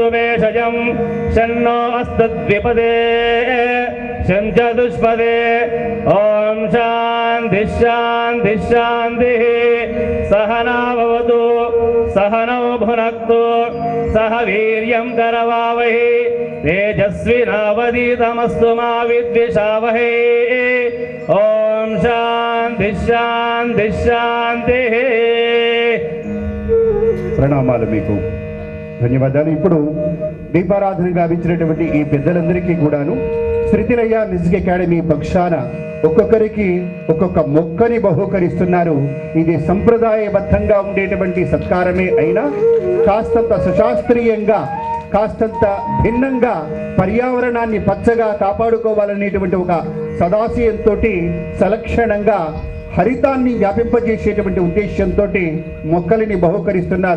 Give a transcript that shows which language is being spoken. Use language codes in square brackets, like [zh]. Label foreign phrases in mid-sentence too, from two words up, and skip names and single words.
[sa] भेषजं शन्नो अस्तु द्विपदे चतुष्पदे ॐ शान्ति शान्ति शान्तिः सहना भवतु सहनौ भुनक्तु सह वीर्यं करवावहै तेजस्विनावधीतमस्तु मा विद्विषावहै ॐ शान्ति शान्ति शान्तिः. [te] ప్రణామాలు మీకు, ధన్యవాదాలు. ఇప్పుడు దీపారాధన గావించినటువంటి ఈ పెద్దలందరికీ కూడాను శ్రుతిలయ మ్యూజిక్ అకాడమీ పక్షాన ఒక్కొక్కరికి ఒక్కొక్క మొక్కని బహూకరిస్తున్నారు. ఇది సంప్రదాయబద్ధంగా ఉండేటువంటి సత్కారమే అయినా కాస్తంత సుశాస్త్రీయంగా కాస్తంత భిన్నంగా పర్యావరణాన్ని పచ్చగా కాపాడుకోవాలనేటువంటి ఒక సదాశయంతో సలక్షణంగా హరితాన్ని వ్యాపింపజేసేటువంటి ఉద్దేశంతో మొక్కలని బహుకరిస్తున్నారు.